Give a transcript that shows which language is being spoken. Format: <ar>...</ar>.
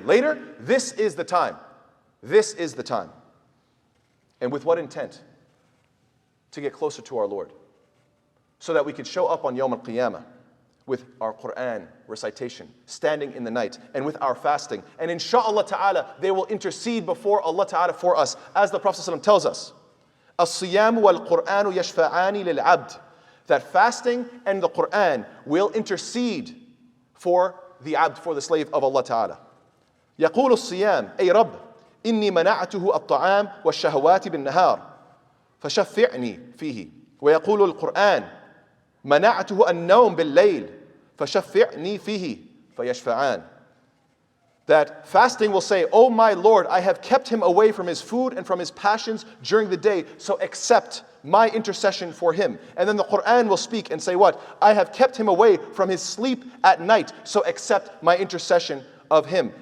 <en>Later? This is the time. This is the time. And with what intent? To get closer to our Lord. So that we could show up on Yawm al-Qiyamah with our Quran recitation, standing in the night, and with our fasting. And insha'Allah ta'ala, they will intercede before Allah ta'ala for us, as the Prophet ﷺ tells us.</en> <ar>الصيام والقرآن يشفعان للعبد.</ar> <en>That fasting and the Quran will intercede for the abd, for the slave of Allah ta'ala.</en> <ar>يقول الصيام أي رب إني منعته الطعام والشهوات بالنهار فشفعني فيه. ويقول القرآن منعته النوم بالليل فشفعني فيه فيشفعان.</ar> <en>That fasting will say, oh my Lord, I have kept him away from his food and from his passions during the day, so accept my intercession for him. And then the Quran will speak and say what? I have kept him away from his sleep at night, so accept my intercession of him.</en>